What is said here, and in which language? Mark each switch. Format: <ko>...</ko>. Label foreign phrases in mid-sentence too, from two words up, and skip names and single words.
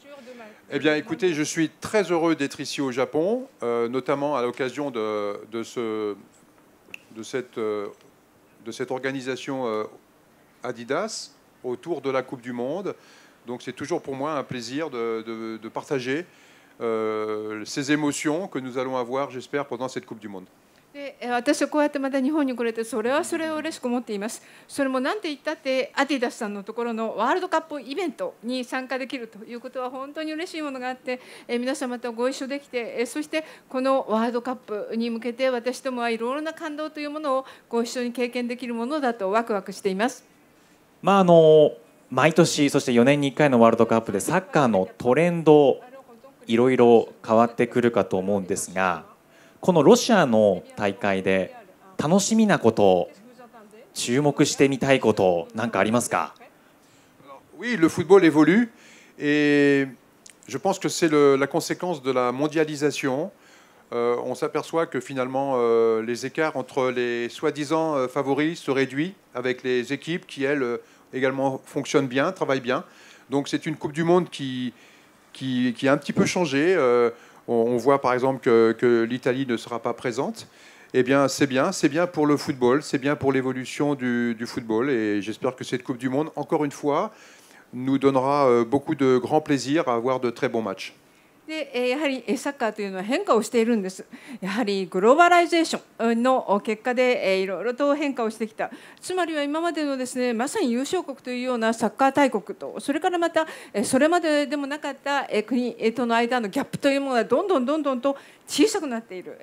<fr>Eh bien, écoutez, je suis très heureux d'être ici au Japon, notamment à l'occasion de cette organisation Adidas autour de la Coupe du Monde. Donc, c'est toujours pour moi un plaisir de partager ces émotions que nous allons avoir, j'espère, pendant cette Coupe du Monde.</fr> <ja>で私はこうやってまた日本に来れてそれはそれを嬉しく思っています。それも何て言ったってアディダスさんのところのワールドカップイベントに参加できるということは本当に嬉しいものがあって、皆様とご一緒できて、そしてこのワールドカップに向けて私どもはいろいろな感動というものをご一緒に経験できるものだとワクワクしています。毎年そして4年に1回のワールドカップでサッカーのトレンドいろいろ変わってくるかと思うんですが、このロシアの大会で楽しみなこと、注目してみたいこと何かありますか？</ja> <fr>Oui, le football évolue et je pense que c'est la conséquence de la mondialisation. On s'aperçoit que finalement les écarts entre les soi-disant favoris se réduisent avec les équipes qui, elles, également fonctionnent bien, travaillent bien. Donc c'est une Coupe du Monde qui a un petit peu changé. On voit par exemple que l'Italie ne sera pas présente. Eh bien, c'est bien pour le football, c'est bien pour l'évolution du football. Et j'espère que cette Coupe du Monde, encore une fois, nous donnera beaucoup de grand plaisir à avoir de très bons matchs.</fr> <ja>でやはりサッカーというのは変化をしているんです。やはりグローバライゼーションの結果でいろいろと変化をしてきた。つまりは今までのですね、まさに優勝国というようなサッカー大国と、それからまたそれまででもなかった国との間のギャップというものがどんどんと小さくなっている。</ja>